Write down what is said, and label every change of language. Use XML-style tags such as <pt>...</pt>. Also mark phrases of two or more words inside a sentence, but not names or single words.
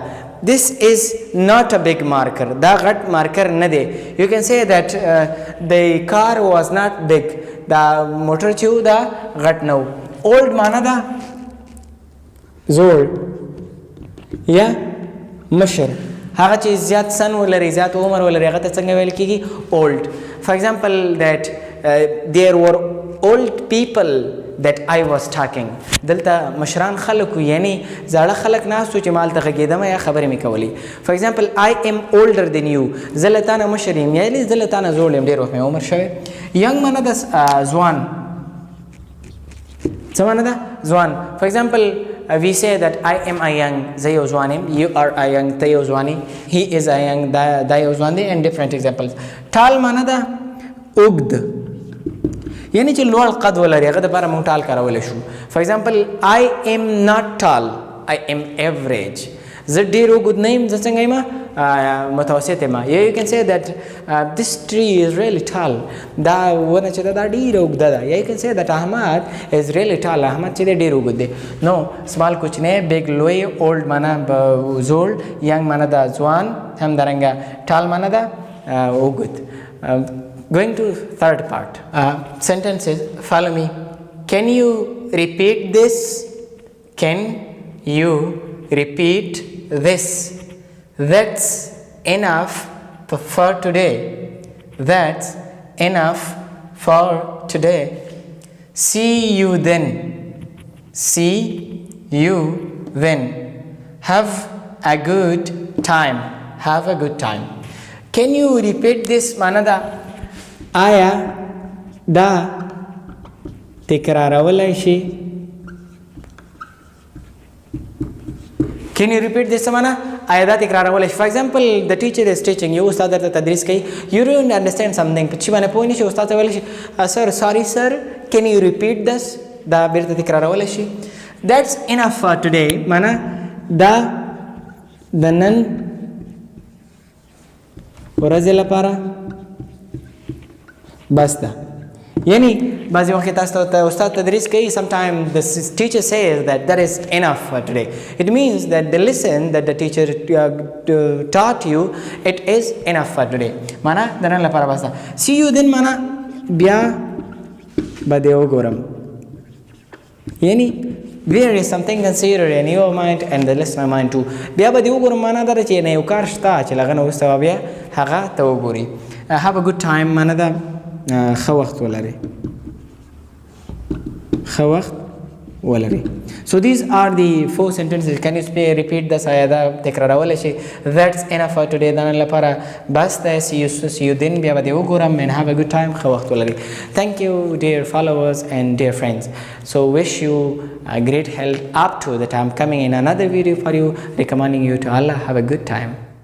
<en>This is not a big marker.</en> <ps>دا غټ مارکر نه دی.</ps> <en>You can say that the car was not big.</en> <ps>دا موټر چې دی غټ نو. Old معنا ده زوړ یا مشر. هغه چې زیات سن ولري زیات عمر ولري هغه ته څنګه ویل کېږي old.</ps> <en>For example that there were old people that I was talking.</en> <ps>دلته مشران خلک یعنی زاړه خلک ناستو چې مال ته غږېدم یا خبرې مې کولې.</ps> <en>For example I am older than you.</en> <ps>زه له تا نه مشر یم یعنې زه له تا نه زوړ یم ډېر وخت مې عمر شوی. young معنا ده ځوان څه معنا ده ځوان.</ps> <en>For example we say that I am a young</en> <ps>زه یو ځوان یم</ps> <en>you are a young</en> <ps>ته یو ځوان یې</ps> <en>he is a young</en> <ps>دا یو ځوان دی</ps> <en>and different examples.</en> <ps>tall معنا ده اوږد یعنی چې لوړ قد ولري هغه دپاره موږ ټال کارولی شو.</ps> <en>For example I am not tall I am average.</en> <ps>زه ډېر اوږد نه یم زه څنګه یم متوسط یم.</ps> <en>you can say that this tree is really tall.</en> <ps>دا ونه چې ده دا ډېره اوږده ده.</ps> <en>you can say that Ahmad is really tall.</en> <ps>احمد چې دی ډېر اوږد دی.</ps> <en>no small</en> <ps>کوچنی big لوی old معنا زوړ young معنا ده ځوان همدارنګه tall معنا ده اوږد.</ps> <en>Going to third part. Sentences. Follow me. Can you repeat this? Can you repeat this? That's enough for today. That's enough for today. See you then. See you then. Have a good time. Have a good time. Can you repeat this? Manada.</en> <ps>آیا دا تکرارولای شي؟</ps> <en>Can you repeat this</en> <ps>معنا آیا دا تکرارولای شي؟</ps> <en>For example the teacher is teaching you</en> <ps>استاد درته تدریس کوي</ps> <en>you don't understand something</en> <ps>په چې باندې پوه نه شي استاد ته ویلی شي</ps> <en>sir sorry sir can you repeat this</en> <ps>دا بیرته تکرارولای شي.</ps> <en>That's enough for today</en> <ps>معنا دا د نن ورځې لپاره بس ده. یعنی بعضې وخت تاسو ته استاد تدریس کوي</ps> <en>sometimes the teacher says that is enough for today. It means that the lesson that the teacher taught you it is enough for today.</en> <ps>معنا د نن لپاره بس ده.</ps> <en>see you then</en> <ps>معنا بیا به دې وګورم یعنی</ps> <en>there is something considered in your mind and the listener mind too.</en> <ps>بیا به دې وګورم معنا دا چې نه یو کار شته چې لغه نه وروسته بیا هغه ته وګوري.</ps> <en>have a good time</en> <ps>معنا ده ښه وخت ولري ښه وخت ولري.</ps> <en>So these are the 4 sentences. Can you repeat this</en> <ps>آیا دا تکرارولی شي؟</ps> <en>That's enough for today.</en> <ps>دا نن لپاره بس ده.</ps> <en>see you then</en> <ps>بیا به دې وګورم</ps> <en>and have a good time</en> <ps>ښه وخت ولري.</ps> <en>Thank you dear followers and dear friends. So wish you a great health up to that I'm coming in another video for you recommending you to Allah. Have a good time.</en>